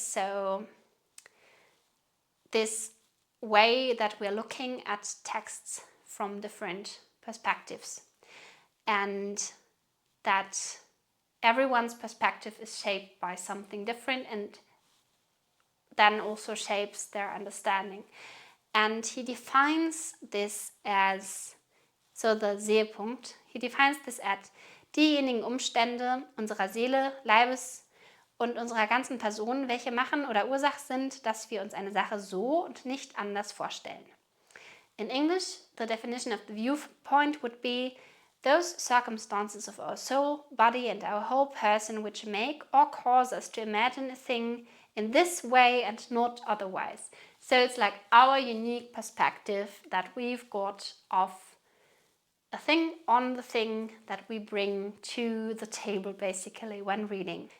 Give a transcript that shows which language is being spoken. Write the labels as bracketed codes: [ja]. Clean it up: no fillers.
[en] So this way that we're looking at texts from different perspectives, and that everyone's perspective is shaped by something different and then also shapes their understanding. And he defines this as, [de] so the Sehe-Punkt, he defines this as diejenigen Umstände unserer Seele, Leibes und unserer ganzen Person, welche machen oder Ursache sind, dass wir uns eine Sache so und nicht anders vorstellen. [en] In English, the definition of the viewpoint would be those circumstances of our soul, body and our whole person which make or cause us to imagine a thing in this way and not otherwise. So it's like our unique perspective that we've got of a thing on the thing that we bring to the table basically when reading.